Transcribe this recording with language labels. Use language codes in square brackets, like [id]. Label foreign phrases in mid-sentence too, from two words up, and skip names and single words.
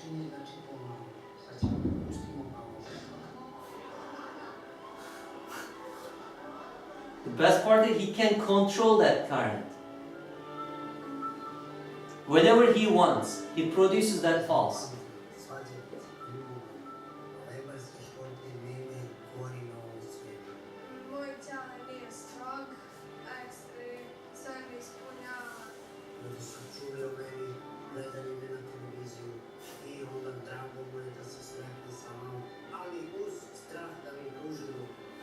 [en] The best part is he can control that current. Whenever he wants, he produces that pulse. [sr] Moj ćale nije strog, a sve mi ispunjava. Ljudi su čuli o meni, gledali me na televiziju i onda drago mu je da se sretne sa mnom, ali uz strah da mi pruži ruku.